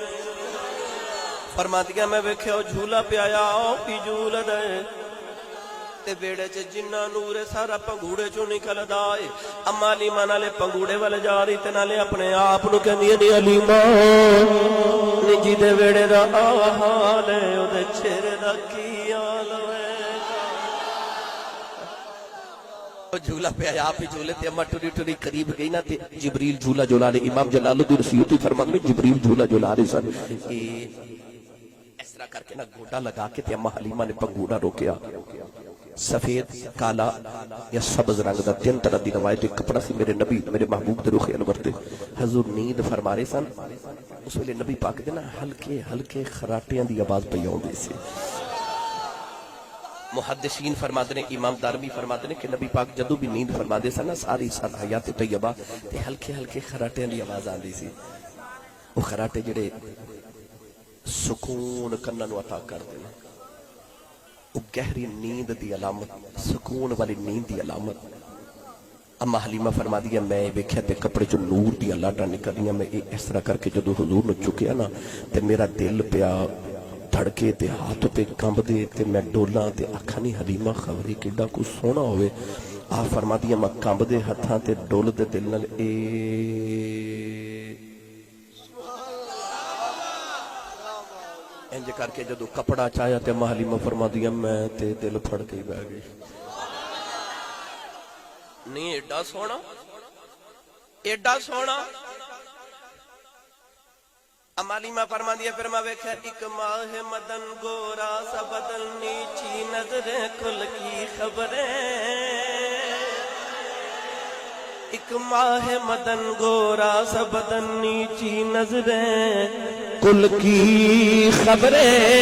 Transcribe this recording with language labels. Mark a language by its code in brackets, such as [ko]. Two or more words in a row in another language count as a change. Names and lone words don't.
[pa] ਫਰਮਾ ਦੀ ਮੈਂ ਵੇਖਿਆ ਝੂਲਾ ਪਿਆ ਪੀ ਝੂਲ ਦੇ ਤੇ ਵੇੜੇ ਚ ਜਿੰਨਾ ਨੂਰ ਹੈ ਸਾਰਾ ਪੰਗੂੜੇ ਚੋ ਨਿਕਲਦਾ ਹੈ। ਅੰਮਾ ਹਲੀਮਾ ਨਾਲੇ ਪੰਗੂੜੇ ਵਾਲੇ ਜਾ ਰਹੀ ਤੇ ਨਾਲੇ ਅਪਣੇ ਆਪ ਨੂੰ ਕਹਿੰਦੀ ਹੈ ਹਲੀਮਾ ਨੀ ਜਿਦੇ ਵੇੜੇ ਦਾ ਹਾਲ ਹੈ ਓਦੇ ਚਿਹਰੇ ਦਾ ਕੀ ਹਾਲ ਹੈ। وہ جھولا پہ آیا آپ ہی جھولے تے اما ٹری ٹری قریب گئی نا تے جبریل جھولا جھولا رہے. امام جلال الدین سیوطی [ur] فرماتے ہیں [pa] جبریل جھولا جھولا رہے سن. اس طرح کر کے نا گوڈا لگا کے تے اما حلیمہ نے پنگوڑا روکیا. سفید کالا یا سبز رنگ دا تین طرح دی روایت کپڑا سی میرے نبی میرے محبوب دے رخ انور تے. حضور نیند فرما رہے سن. اس ویلے نبی پاک دے نا ہلکے ہلکے خراٹیاں دی آواز پئی آوندی سی. [ur] محدثین فرماتے ہیں امام دارمی فرماتے ہیں [pa] کہ نبی پاک جدو بھی نیند فرما دے سن نا ساری حیات طیبہ تے ہلکے ہلکے خراٹیاں دی آواز آندی سی. وہ خراٹے جڑے سکون کناں نوں عطا کردے نے. وہ گہری نیند دی علامت سکون والی نیند دی علامت. اما حلیمہ فرما دیا میں ویکھیا تے کپڑے چ نور دی لاٹاں نکلیاں. میں اس طرح کر کے جدو حضور نو چکیا نا تے میرا دل پیا دھڑکے تے ہاتھ پہ کمب دے تے میں ڈولاں تے آکھاں نہیں حلیمہ خبری کیڈا کو سونا ہوئے. آ فرما دیا میں کمب دے ہتھاں تے ڈول دے دل نال انج کر کے جدو کپڑا چایا تے اما حلیمہ فرما دیا میں تے دل پھڑ کے بہ گئی. نہیں ایڈا سونا ایڈا سونا. [ur] اما حلیمہ فرما دیا پھر میں ویکھیا ایک ماہ مدن گورا سا بدن نیچی نظریں کل کی خبریں. ایک ماہ مدن گورا سا بدن نیچی نظریں کل کی خبریں.